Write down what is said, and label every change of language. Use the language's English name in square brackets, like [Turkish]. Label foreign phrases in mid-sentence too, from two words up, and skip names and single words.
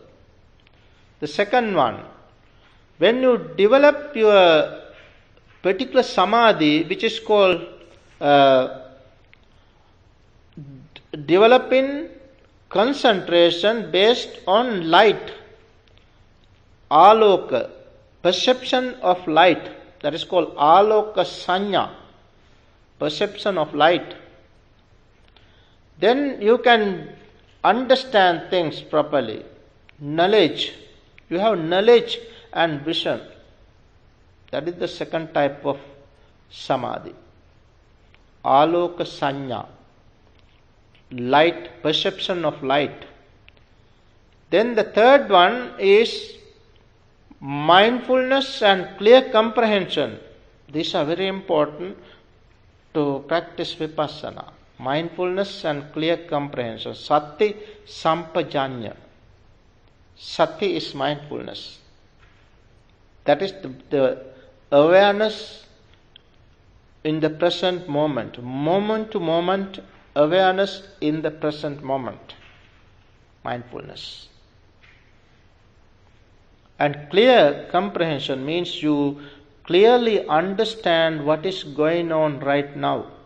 [English] The second one, when you develop your particular samadhi, which is called developing concentration based on light, aloka, perception of light, that is called [Pali] aloka sanya, [English] perception of light, then you can understand things properly. Knowledge, you have knowledge and vision. That is the second type of samadhi. [Pali] Aloka sanya, [English] light, perception of light. Then the third one is mindfulness and clear comprehension. These are very important to practice Vipassana. mindfulness and clear comprehension. [Pali] Sati sampajanya. [English] Sati is mindfulness. That is the awareness in the present moment. Moment to moment awareness in the present moment. Mindfulness. And clear comprehension means you clearly understand what is going on right now.